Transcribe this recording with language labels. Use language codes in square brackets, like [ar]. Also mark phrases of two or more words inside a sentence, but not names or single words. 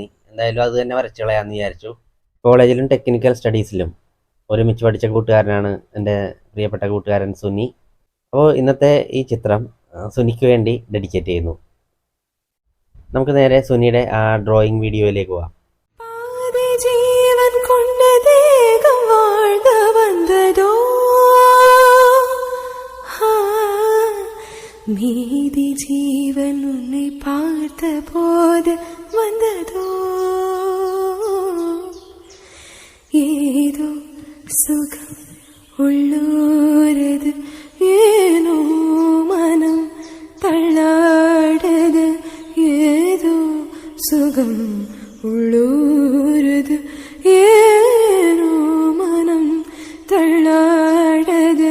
[ml] എന്തായാലും അത് തന്നെ വരച്ചു കളയാമെന്ന് വിചാരിച്ചു. കോളേജിലും [en] technical studies [ml] ഒരുമിച്ച് പഠിച്ച കൂട്ടുകാരനാണ് എൻ്റെ പ്രിയപ്പെട്ട കൂട്ടുകാരൻ സുനി. അപ്പോൾ ഇന്നത്തെ ഈ ചിത്രം സുനിക്ക് വേണ്ടി ഡെഡിക്കേറ്റ് ചെയ്യുന്നു. നമുക്ക് നേരെ സുനിയുടെ ആ [en] drawing video [ml] പോവാം. [ta] மீதி ஜீவன் உன்னை பார்த்த போது வந்ததோ ஏதோ சுகம் உள்ளூரது, ஏனோ மனம் தள்ளாடது, ஏதோ சுகம் உள்ளூரது, ஏனோ மனம் தள்ளாடது.